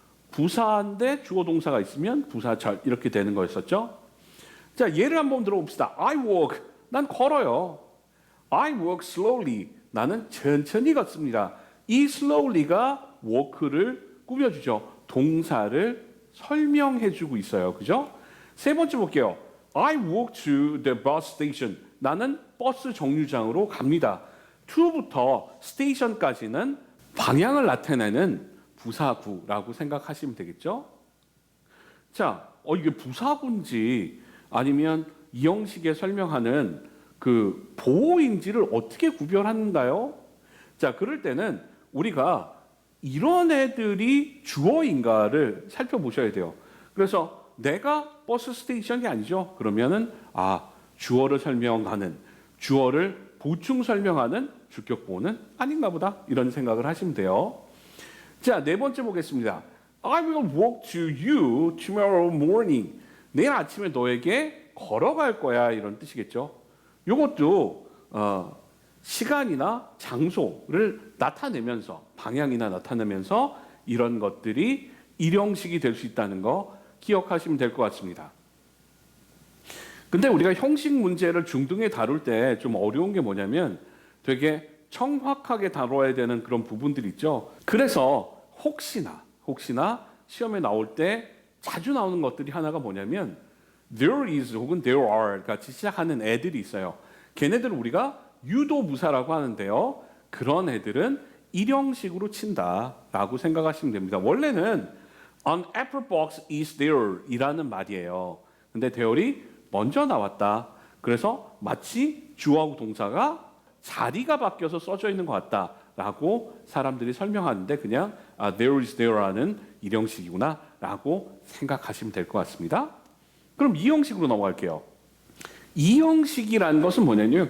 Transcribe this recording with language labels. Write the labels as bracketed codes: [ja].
[ko] 부사인데 주어 동사가 있으면 부사절 이렇게 되는 거였었죠. 자, 예를 한번 들어봅시다. [en] I walk, [ko] 난 걸어요. [en] I walk slowly, [ko] 나는 천천히 걷습니다. 이 slowly가 walk를 꾸며주죠. 동사를 설명해주고 있어요. 그죠? 세 번째 볼게요. [en] I walk to the bus station, [ko] 나는 버스 정류장으로 갑니다. to부터 station까지는 방향을 나타내는 부사구라고 생각하시면 되겠죠? 자, 이게 부사구인지 아니면 이 형식에 설명하는 그 보호인지를 어떻게 구별하는가요? 자, 그럴 때는 우리가 이런 애들이 주어인가를 살펴보셔야 돼요. 그래서 내가 버스 스테이션이 아니죠? 그러면은 주어를 설명하는, 주어를 보충 설명하는 주격보호는 아닌가 보다 이런 생각을 하시면 돼요. 자, 네 번째 보겠습니다. [en] I will walk to you tomorrow morning. [ko] 내일 아침에 너에게 걸어갈 거야 이런 뜻이겠죠. 이것도 시간이나 장소를 나타내면서 방향이나 나타내면서 이런 것들이 일형식이 될 수 있다는 거 기억하시면 될 것 같습니다. 근데 우리가 형식 문제를 중등에 다룰 때 좀 어려운 게 뭐냐면 되게 청확하게 다뤄야 되는 그런 부분들이 있죠. 그래서 혹시나 시험에 나올 때 자주 나오는 것들이 하나가 뭐냐면 there is 혹은 there are 같이 시작하는 애들이 있어요. 걔네들을 우리가 유도부사라고 하는데요. 그런 애들은 일형식으로 친다라고 생각하시면 됩니다. 원래는 [en] an apple box is there [ko] 이라는 말이에요. 근데 there이 먼저 나왔다. 그래서 마치 주어하고 동사가 자리가 바뀌어서 써져 있는 것 같다라고 사람들이 설명하는데 그냥 there is there라는 일형식이구나 라고 생각하시면 될 것 같습니다. 그럼 이 형식으로 넘어갈게요. 이 형식이라는 것은 뭐냐면요.